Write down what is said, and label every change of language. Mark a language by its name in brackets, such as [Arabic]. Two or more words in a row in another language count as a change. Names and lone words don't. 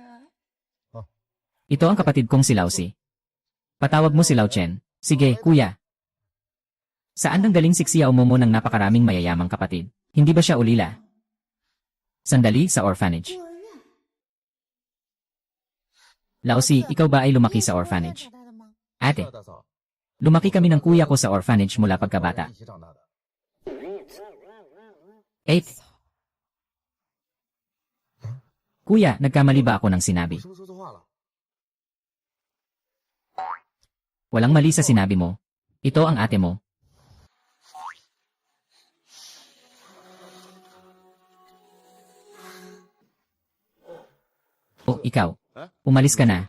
[Filipino] Ito ang kapatid kong si Lausi. Patawag mo si Lao Chen. Sige, kuya. Saan nang galing si Xiao Momo ng napakaraming mayayamang kapatid? Hindi ba siya ulila? Sandali, sa orphanage. Lausi, ikaw ba ay lumaki sa orphanage? [Chinese] 长大的吗？ [Filipino] Ate, [Chinese] 大嫂， [Filipino] lumaki kami ng kuya ko sa orphanage mula pagkabata. [Chinese] 一起长大的。 [Filipino] 8. Kuya, nagkamali ba ako ng sinabi? [Chinese] 是不是说错话了？ [Filipino] Walang mali sa sinabi mo. Ito ang ate mo. O, ikaw. Umalis ka na.